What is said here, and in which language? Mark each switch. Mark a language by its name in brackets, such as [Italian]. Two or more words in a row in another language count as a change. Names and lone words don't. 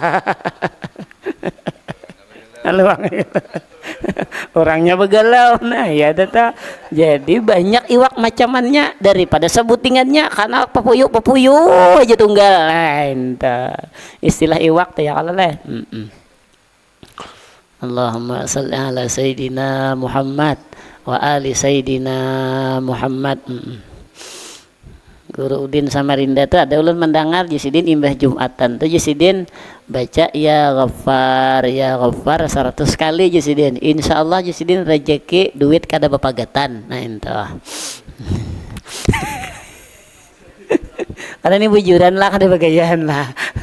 [Banjar] Saluang orangnya begalau. Nah ya data. Jadi banyak iwak macamannya daripada sebutingannya karena papuyu aja tunggal. Lain istilah iwak teh ya kalau leh. [Arabic] اللهم صل على سيدنا محمد وعلى آل سيدنا محمد. [Banjar] Guru Udin Samarinda tuh ada ulun mendengar Jisidin imbah Jumatan tuh Jisidin baca ya Ghaffar 100 kali Jisidin. Insyaallah Jisidin rezeki duit kada bapagatan. Nah itu. Karena ini bujuran lah kada bagayan lah.